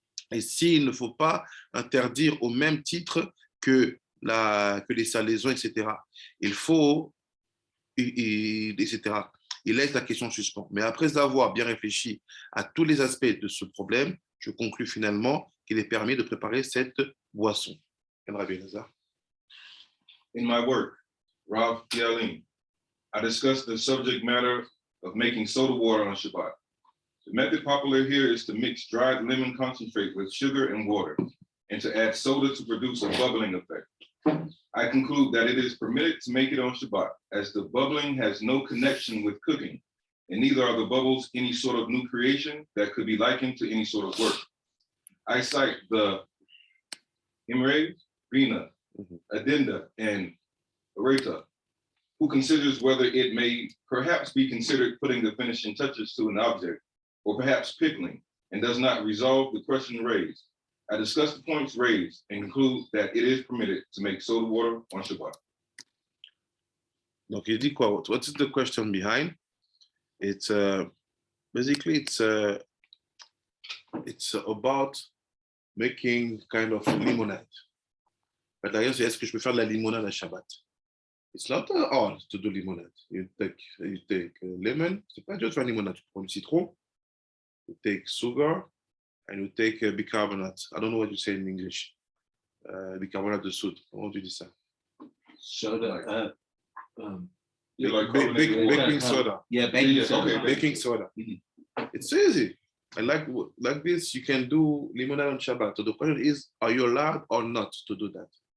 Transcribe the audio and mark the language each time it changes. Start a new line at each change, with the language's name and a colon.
French: Et s'il ne faut pas interdire au même titre que les salaisons, etc. Il faut, etc. Il laisse la question en suspens. Mais après avoir bien réfléchi à tous les aspects de ce problème, je conclus finalement qu'il est permis de préparer cette boisson.
English: In my work, Rav Pehalim, I discussed the subject matter of making soda water on Shabbat. The method popular here is to mix dried lemon concentrate with sugar and water and to add soda to produce a bubbling effect. I conclude that it is permitted to make it on Shabbat as the bubbling has no connection with cooking, and neither are the bubbles any sort of new creation that could be likened to any sort of work. I cite the Imre, Rina, Addenda, and Areta, who considers whether it may perhaps be considered putting the finishing touches to an object, or perhaps pickling, and does not resolve the question raised. I discuss the points raised and conclude that it is permitted to make soda water on Shabbat.
French: Donc, il dit quoi?
English: What is the question behind? It's basically it's about making kind of limonade.
French: But d'ailleurs, c'est est-ce que je peux faire de la limonade à Shabbat?
English: It's not hard to do limonade. You take lemon.
French: C'est pas juste une limonade. Tu prends du citron.
English: You take sugar. And you take bicarbonate. I don't know what you say in English.
French: Bicarbonate de soude. Comment tu dis ça?
English: Soda. Baking soda. Yeah, baking soda. Okay, baking soda. It's easy. And like this, you can do limonade on Shabbat. So the question is, are you allowed or not to do that?